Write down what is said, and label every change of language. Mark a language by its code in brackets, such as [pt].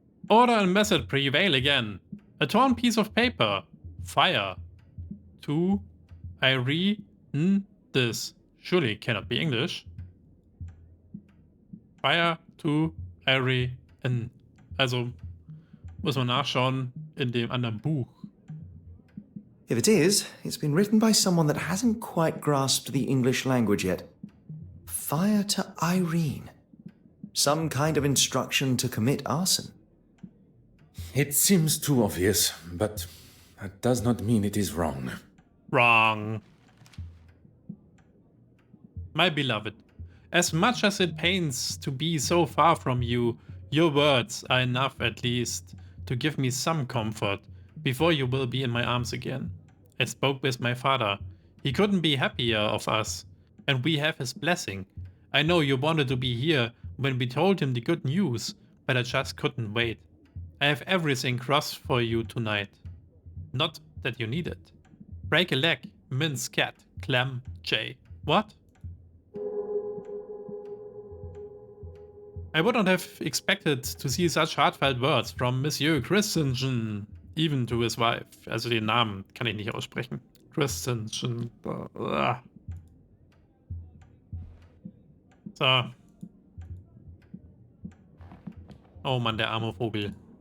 [en] Order and method prevail again. A torn piece of paper. Fire. To I read this. Surely cannot be English. Fire to Harry in. [de] Also muss man nachschauen in dem anderen Buch. [en] If it is, it's been written by someone that hasn't quite grasped the English language yet. Fire to Irene. Some kind of instruction to commit arson. It seems too obvious, but that does not mean it is wrong. Wrong. My beloved, as much as it pains to be so far from you, your words are enough at least to give me some comfort before you will be in my arms again. I spoke with my father. He couldn't be happier of us, and we have his blessing. I know you wanted to be here when we told him the good news, but I just couldn't wait. I have everything crossed for you tonight. Not that you need it. Break a leg, mince cat, clam, jay. What? I would not have expected to see such heartfelt words from Monsieur Christensen, even to his wife. [de] Also den Namen kann ich nicht aussprechen. [en] Christensen. So. [de] Oh Mann, der arme Vogel.